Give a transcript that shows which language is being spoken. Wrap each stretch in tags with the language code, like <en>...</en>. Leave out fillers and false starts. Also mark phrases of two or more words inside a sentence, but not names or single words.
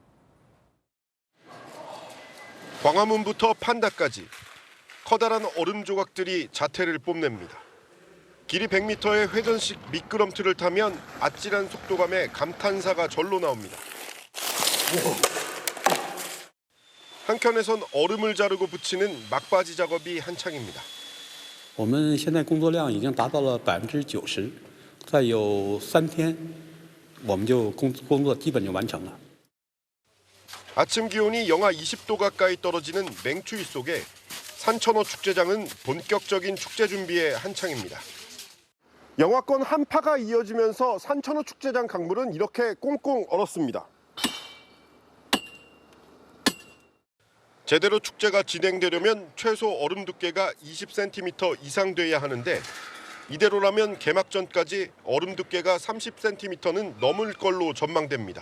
<ko>광화문부터 판다까지 커다란 얼음 조각들이 자태를 뽐냅니다. 길이 100m의 회전식 미끄럼틀을 타면 아찔한 속도감에 감탄사가 절로 나옵니다. 한켠에선 얼음을 자르고 붙이는 막바지 작업이 한창입니다.</ko> <zh>我们现在工作量已经达到了90%，再有3天，我们就工作基本就完成了。</zh> <ko>아침 기온이 영하 20도 가까이 떨어지는 맹추위 속에 산천어 축제장은 본격적인 축제 준비에 한창입니다. 영하권 한파가 이어지면서 산천어 축제장 강물은 이렇게 꽁꽁 얼었습니다. 제대로 축제가 진행되려면 최소 얼음 두께가 20cm 이상 돼야 하는데 이대로라면 개막 전까지 얼음 두께가 30cm는 넘을 걸로 전망됩니다.</ko>